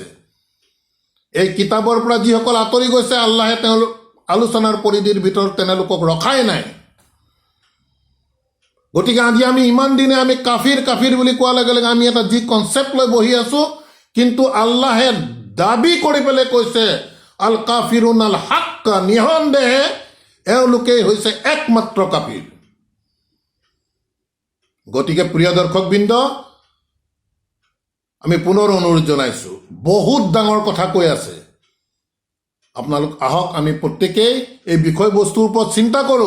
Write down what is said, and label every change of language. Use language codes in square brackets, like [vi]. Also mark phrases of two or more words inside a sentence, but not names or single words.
[as] এই কিতাপৰ পৰা যিসকল আঁতৰি গৈছে, আল্লাহে তেওঁলোক আলোচনাৰ পৰিধিৰ ভিতৰত তেনেলোকক ৰখাই নাই। গতিকে আজি আমি ইমান দিনে আমি কাফিৰ কাফিৰ বুলি কোৱাৰ লগে লগে আমি এটা যি কনচেপ্ট লৈ বহি আছোঁ, কিন্তু আল্লাহে দাবী কৰি পেলাই কৈছে [ar] الكافرون حقا, [as] নিঃসন্দেহে এওঁলোকেই হৈছে একমাত্ৰ কাফিৰ। গতিকে প্ৰিয় দৰ্শকবৃন্দ, আমি পুনৰ অনুৰোধ জনাইছোঁ, বহুত ডাঙৰ কথা কৈ আছে, আপোনালোক আহক আমি প্ৰত্যেকেই এই বিষয়বস্তুৰ ওপৰত চিন্তা কৰোঁ।